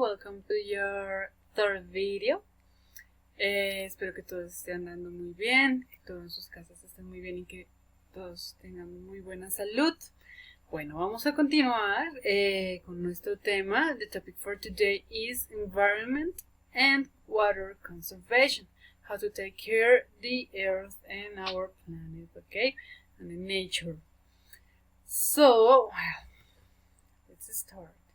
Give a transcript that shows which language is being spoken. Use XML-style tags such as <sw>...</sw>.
<en>Welcome to your third video.</en> <es>Espero que todos estén andando muy bien, que todos en sus casas estén muy bien y que todos tengan muy buena salud. Bueno, vamos a continuar con nuestro tema.</es> <en>The topic for today is environment and water conservation. How to take care of the earth and our planet, okay? And the nature. So, well, let's start.</en>